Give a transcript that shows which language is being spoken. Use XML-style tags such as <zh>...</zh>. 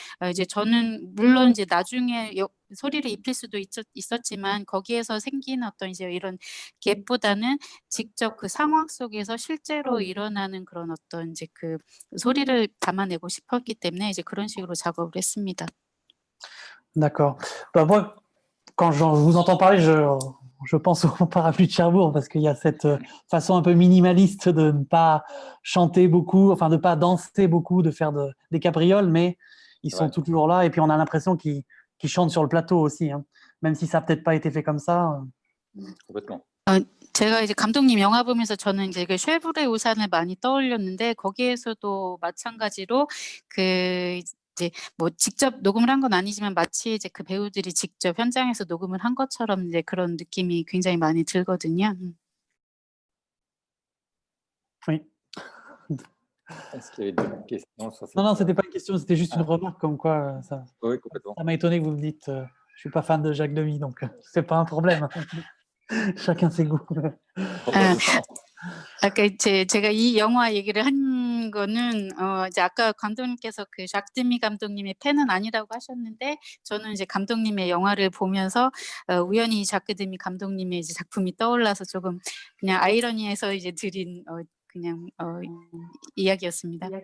<ko>이제 저는 물론 이제 나중에 소리를 입힐 수도 있었지만 거기에서 생긴 어떤 이제 이런 갭보다는 직접 그 상황 속에서 실제로 일어나는 그런 어떤 이제 그 소리를 담아내고 싶었기 때문에 이제 그런 식으로 작업을 했습니다.</ko> <fr>D'accord. Bah, moi, quand je vous entends parler, je pense au Parapluie de Cherbourg parce qu'il y a cette façon un peu minimaliste de ne pas chanter beaucoup, enfin de ne pas danser beaucoup, de faire des cabrioles, mais ils sont toujours là et puis on a l'impression qu'ils chantent sur le plateau aussi, hein. Même si ça n'a peut-être pas été fait comme ça. Complètement.</fr> <ko>제가 이제 감독님 영화 보면서 저는 이제 그 쉐보레 우산을 많이 떠올렸는데 거기에서도 마찬가지로 그 이제 뭐 직접 녹음을 한 건 아니지만 마치 이제 그 배우들이 직접 현장에서 녹음을 한 것처럼 이제 그런 느낌이 굉장히 많이 들거든요.</ko> <fr>Oui. Est-ce qu'il y avait d'autres questions sur cette... Non, c'était pas une question, c'était juste une remarque comme quoi Oui, complètement. ça m'a étonné que vous me dites je suis pas fan de Jacques Demy, donc c'est pas un problème. Chacun ses goûts.</fr> <ko>아까 제가 이 영화 얘기를 한 거는 이제 아까 감독님께서 그 작 드미 감독님의 팬은 아니라고 하셨는데 저는 이제 감독님의 영화를 보면서 우연히 작 드미 감독님의 이제 작품이 떠올라서 조금 그냥 아이러니해서 이제 드린 그냥 이야기였습니다.</ko>